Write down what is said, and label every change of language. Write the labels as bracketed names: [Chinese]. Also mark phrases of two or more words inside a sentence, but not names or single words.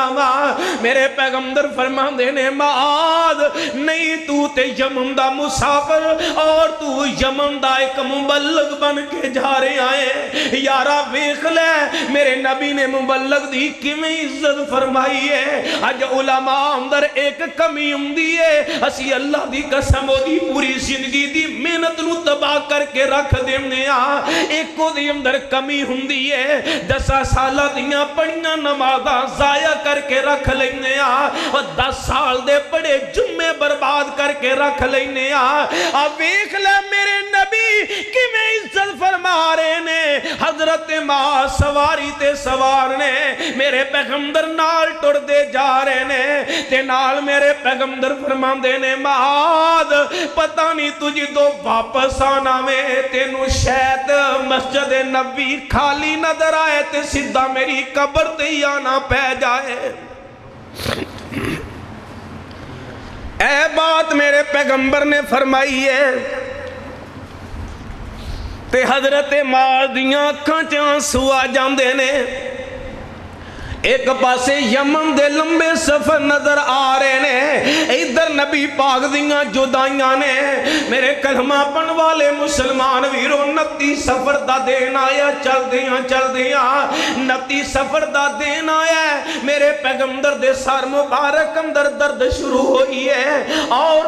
[Punjabi] وا میرے پیغمبر فرماندے نے معاذ نہیں تو تے یمن دا مسافر اور تو یمن دا ایک مبلغ بن کے جا رہے آئے یارا ویکھ لے میرے نبی نے مبلغ دی کیویں عزت فرمائی ہے اج علماء اندر ایک کمی ہوندی ہے اسی اللہ دی قسم دی پوری زندگی دی محنت نو تباہ کر کے رکھ دیندے ہاں ایک دی اندر کمی ہوندی ہے 10 سال دیاں پڑھیاں نمازاں ضائع کر کے رکھ لیندے ہاں اور 10 سال دے پڑھے جمعے برباد کر کے رکھ لیندے ہاں آ ویکھ لے میرے نبی کہ میں عزت فرما رہے نے حضرت معاذ سواری تے سوار نے میرے پیغمبر نال ٹر دے جا رہے نے تے نال میرے پیغمبر فرماندے نے معاذ پتہ نہیں تجھ تو واپس آنا میں تینوں شاید مسجد نبی خالی نظر آئے تے سیدھا میری قبر تے ہی آنا پہ جائے اے بات میرے پیغمبر نے فرمائی ہے تے حضرت معاذ دیاں اکھاں چ آنسو آ جاندے نے ایک پاسے یمن دے لمبے سفر نظر آ رہے نے ادھر نبی پاک دیاں جدائیاں نے میرے کلمہ پڑھن والے مسلمان ویرو 29 سفر دا دین آیا چل دیاں 29 سفر دا دین آیا میرے پیغمبر دے سر مبارک اندر درد شروع ہوئی ہے اور